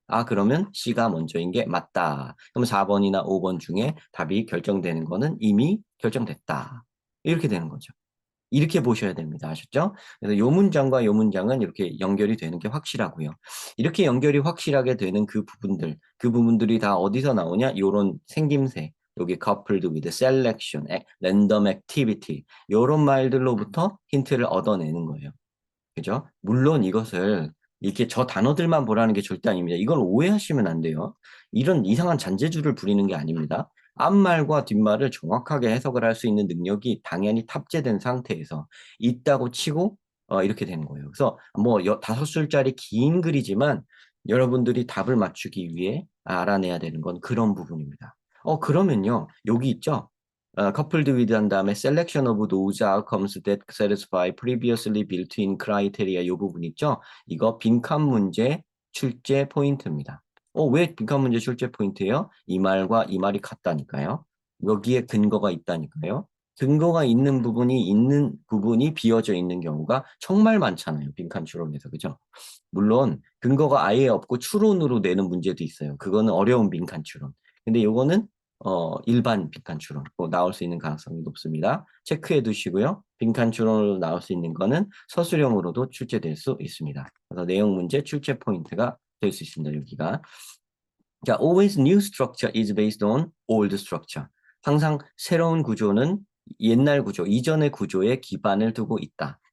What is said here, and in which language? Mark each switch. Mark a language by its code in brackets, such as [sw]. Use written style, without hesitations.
[ko] 그러면 C가 먼저인 게 맞다. 그럼 4번이나 5번 중에 답이 결정되는 거는 이미 결정됐다. 이렇게 되는 거죠. 이렇게 보셔야 됩니다. 아셨죠? 그래서 요 문장과 요 문장은 이렇게 연결이 되는 게 확실하고요. 이렇게 연결이 확실하게 되는 그 부분들이 다 어디서 나오냐? 요런 생김새. [en] 여기 coupled with selection, random activity. [ko] 요런 말들로부터 힌트를 얻어내는 거예요. 그죠? 물론 이것을 이렇게 저 단어들만 보라는 게 절대 아닙니다. 이걸 오해하시면 안 돼요. 이런 이상한 잔재주를 부리는 게 아닙니다. 앞말과 뒷말을 정확하게 해석을 할 수 있는 능력이 당연히 탑재된 상태에서 있다고 치고 이렇게 되는 거예요. 그래서 뭐 5줄짜리 긴 글이지만 여러분들이 답을 맞추기 위해 알아내야 되는 건 그런 부분입니다. 그러면요. 여기 있죠? [en] coupled with [ko] 한 다음에 [en] selection of those outcomes that satisfy previously built-in criteria [ko] 이 부분 있죠? 이거 빈칸 문제 출제 포인트입니다. 왜 빈칸 문제 출제 포인트예요? 이 말과 이 말이 같다니까요. 여기에 근거가 있다니까요. 근거가 있는 부분이 비어져 있는 경우가 정말 많잖아요. 빈칸 추론에서. 그죠? 물론 근거가 아예 없고 추론으로 내는 문제도 있어요. 그거는 어려운 빈칸 추론. 근데 요거는 일반 빈칸 추론 나올 수 있는 가능성이 높습니다. 체크해 두시고요. 빈칸 추론으로 나올 수 있는 거는 서술형으로도 출제될 수 있습니다. 그래서 내용 문제 출제 포인트가 될 수 있습니다. 여기가. [en] 자, always new structure is based on old structure. [ko] 항상 새로운 구조는 옛날 구조, 이전의 구조에 기반을 두고 있다.